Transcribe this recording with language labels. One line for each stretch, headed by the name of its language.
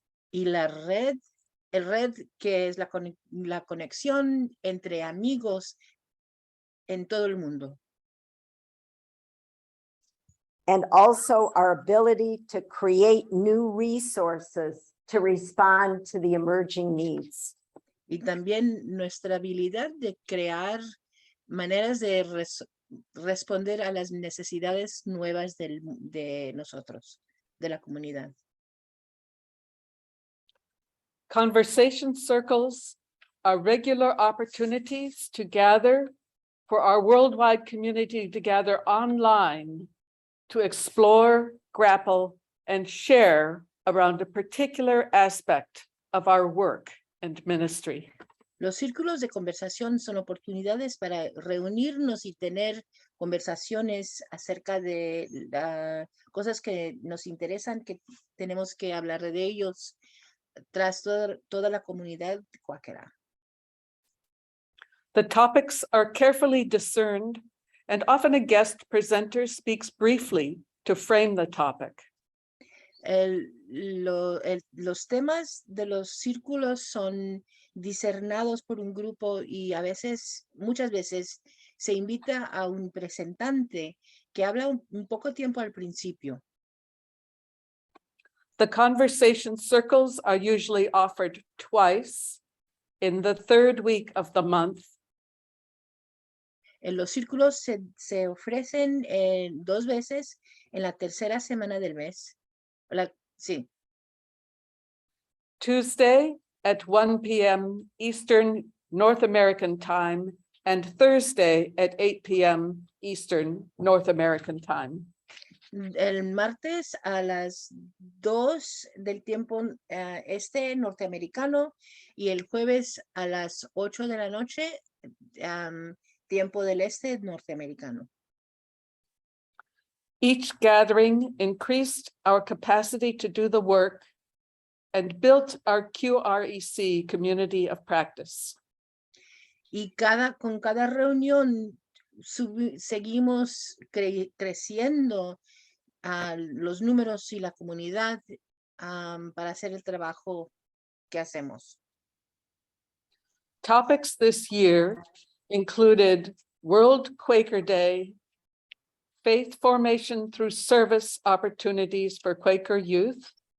Spanish: Y la red, el red que es la conexión entre amigos en todo el mundo.
English: And also our ability to create new resources to respond to the emerging needs.
Spanish: Y también nuestra habilidad de crear maneras de responder a las necesidades nuevas de nosotros, de la comunidad.
English: Conversation circles are regular opportunities to gather for our worldwide community to gather online to explore, grapple, and share around a particular aspect of our work and ministry.
Spanish: Los círculos de conversación son oportunidades para reunirnos y tener conversaciones acerca de cosas que nos interesan, que tenemos que hablar de ellos tras toda la comunidad cuáquera.
English: The topics are carefully discerned, and often a guest presenter speaks briefly to frame the topic.
Spanish: Los temas de los círculos son discernados por un grupo y muchas veces se invita a un presentante que habla un poco tiempo al principio.
English: The conversation circles are usually offered twice in the third week of the month.
Spanish: Los círculos se ofrecen 2 veces en la tercera semana del mes. Sí.
English: Tuesday at 1 p.m. Eastern North American time and Thursday at 8 p.m. Eastern North American time.
Spanish: El martes a las 2 del tiempo norteamericano y el jueves a las 8 de la noche, tiempo del este norteamericano.
English: Each gathering increased our capacity to do the work and built our QREC community of practice.
Spanish: Y con cada reunión seguimos creciendo los números y la comunidad para hacer el trabajo que hacemos.
English: Topics this year included World Quaker Day, faith formation through service opportunities for Quaker youth.